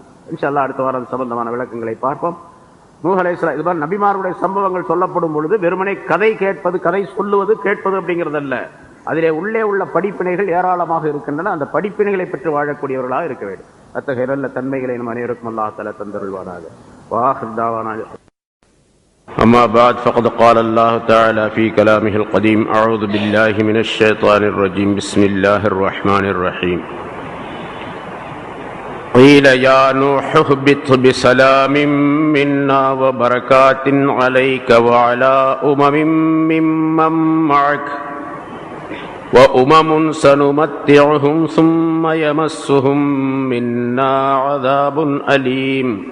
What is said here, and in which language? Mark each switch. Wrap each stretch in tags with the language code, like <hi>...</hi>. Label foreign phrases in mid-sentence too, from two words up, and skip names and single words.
<ta>இன்ஷா அல்லாஹ் அடுத்த வாரம் சம்பந்தமான விளக்கங்களை பார்ப்போம். நூஹ் அலைஹிஸ்ஸலாம், இது மாதிரி நபிமாருடைய சம்பவங்கள் சொல்லப்படும் பொழுது வெறுமனே கதை கேட்பது, கதை சொல்லுவது, கேட்பது அப்படிங்கிறதல்ல. அதிலே உள்ளே உள்ள படிப்பினைகள் ஏராளமாக இருக்கின்றன. அந்த படிப்பினைகளை பெற்று வாழக்கூடியவர்களாக இருக்க வேண்டும். அத்தகைய நல்ல தன்மைகளை நம் அனைவருக்கும் அல்லாஹ் தஆலா தந்தருள்வானாக.</ta> <ar>وآخر دعوانا أما بعد فقد قال الله تعالى في كلامه القديم أعوذ بالله من الشيطان الرجيم بسم الله الرحمن الرحيم قيل يا نوح اهبط بسلام منا وبركات عليك وعلى ممن معك وأمم سنمتعهم ثم يمسهم منا عذاب أليم</ar>